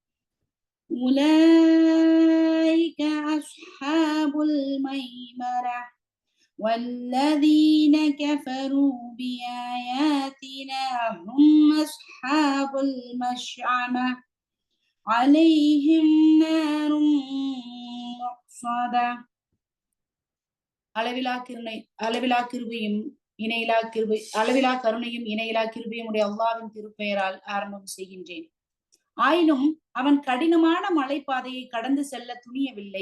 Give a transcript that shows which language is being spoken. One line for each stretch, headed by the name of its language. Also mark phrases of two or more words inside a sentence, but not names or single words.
Arabic: أولئك أصحاب الميمنة والذين كفروا بآياتنا هم أصحاب المشأمة عليهم نار
Tamil: அளவிலா கிருபையும் அளவிலா கருணையும் இணையிலா கிருபையும் உடைய அல்லாஹ்வின் திருப்பெயரால் ஆரம்பம் செய்கின்றேன். ஆயினும் அவன் கடினமான மலைப்பாதையை கடந்து செல்ல துணியவில்லை.